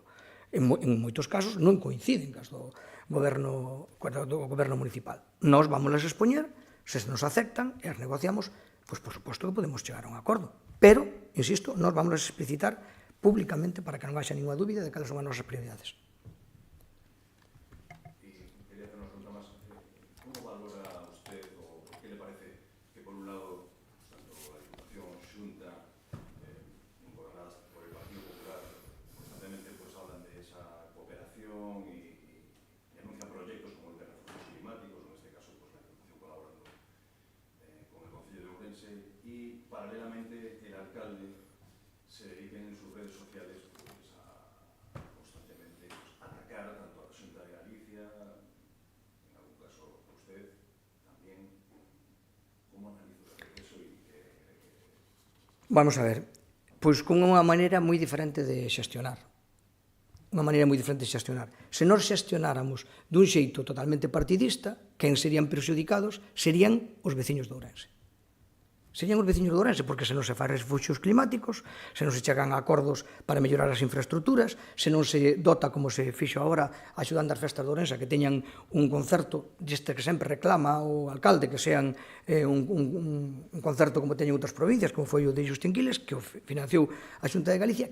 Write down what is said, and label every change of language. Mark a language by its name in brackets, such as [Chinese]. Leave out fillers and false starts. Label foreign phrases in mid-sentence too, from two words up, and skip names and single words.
[Galician] En moitos casos non coinciden cas do goberno municipal. Nós vamos a expoñer, se nos aceptan e as negociamos, pois por suposto que podemos chegar a un acordo. Pero, insisto, nós vamos a explicitar públicamente para que non haxa ninguna dúbida de cales son as nosas prioridades. [Spanish] Quería hacer una pregunta más. ¿Cómo valora usted o por qué le parece que, por un lado, tanto la Diputación, Xunta, gobernadas por el Partido Popular, constantemente hablan de esa cooperación y anuncian proyectos como el de recursos climáticos, o en este caso la Diputación colaborando con el Concello de Ourense, y paralelamente el alcalde se dediquen en sus redes sociales a constantemente atacar tanto a la Xunta de Galicia, en algún caso a usted también. ¿Cómo analiza usted eso? [Galician] Vamos a ver, pois con unha maneira moi diferente de xestionar. Unha maneira moi diferente de xestionar. Se nós xestionáramos dun xeito totalmente partidista, quen serían perxudicados serían os veciños de Ourense. Serían os veciños de Ourense, porque se non se fai refuxios climáticos, se non se chegan a acordos para mellorar as infraestructuras, se non se dota, como se fixo agora, axudando as festas de Ourense, que teñan un concerto deste que sempre reclama o alcalde, que sean un concerto como teñen outras provincias, como foi o de Justín Quiles, que o financiou a Xunta de Galicia.